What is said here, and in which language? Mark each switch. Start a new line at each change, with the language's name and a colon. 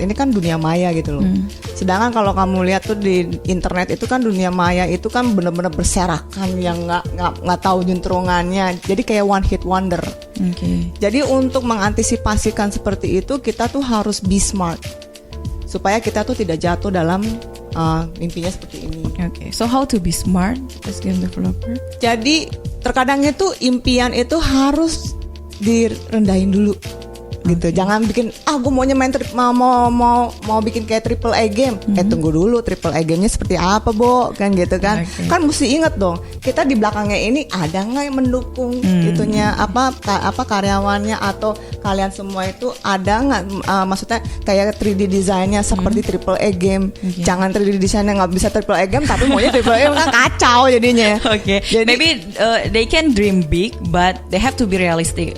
Indonesian: Ini kan dunia maya gitu loh. Sedangkan kalau kamu lihat tuh di internet itu kan dunia maya itu kan benar-benar berserakan yang nggak tahu juntrungannya. Jadi kayak one hit wonder. Jadi untuk mengantisipasikan seperti itu, kita tuh harus
English: be smart
Indonesian: supaya kita tuh tidak jatuh dalam mimpinya seperti ini.
English: So how to be smart as game developer?
Indonesian: Jadi terkadang itu impian itu harus direndahin dulu gitu. Jangan bikin gue maunya main mau bikin kayak triple A game. Tunggu dulu, triple A gamenya seperti apa, Bo? Kan gitu kan. Kan mesti ingat dong, kita di belakangnya ini ada nggak yang mendukung itunya apa karyawannya atau kalian semua itu ada nggak maksudnya kayak 3D desainnya seperti triple A game. Jangan 3D desainnya nggak bisa triple A game tapi maunya triple A kan kacau jadinya. Jadi,
English: maybe they can dream big but they have to be realistic.